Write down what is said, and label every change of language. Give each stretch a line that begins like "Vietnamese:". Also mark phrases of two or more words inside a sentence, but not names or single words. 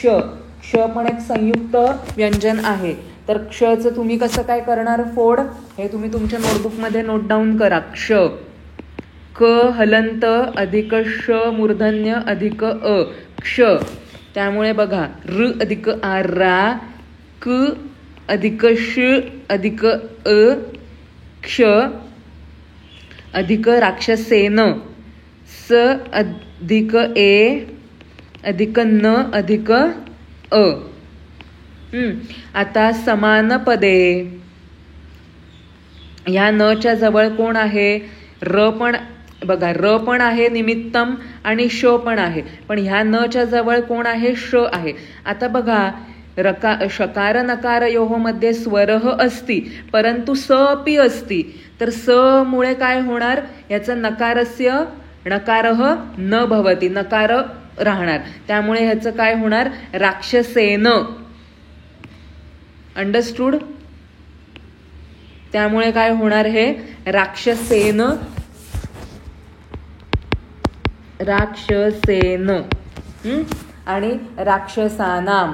Marathi: क्ष पण एक संयुक्त व्यंजन आहे. तर क्षचं तुम्ही कसं काय करणार फोड, हे तुम्ही तुमच्या नोटबुकमध्ये नोट डाऊन करा. क्ष. क हलंत अधिक श मूर्धन्य अधिक अ. क्ष. त्यामुळे बघा र अधिक आरा क अधिक श अधिक अ क्ष अधिक राक्षसेन स अधिक ए अधिक न अधिक अ. आता समान पदे. ह्या नच्या जवळ कोण आहे? र पण बघा, र पण आहे निमित्तम आणि श पण आहे, पण ह्या नच्या जवळ कोण आहे? श आहे. आता बघा
Sanskrit: शकार नकारयोः मध्ये स्वरः अस्ति परंतु स अपि अस्ति.
Marathi: तर स मुळे काय होणार? याचं
Sanskrit: नकारः न भवति,
Marathi: नकार राहणार. त्यामुळे ह्याचं काय होणार? राक्षसेन. अंडरस्टूड? त्यामुळे काय होणार? हे राक्षसेन. आणि राक्षसानाम.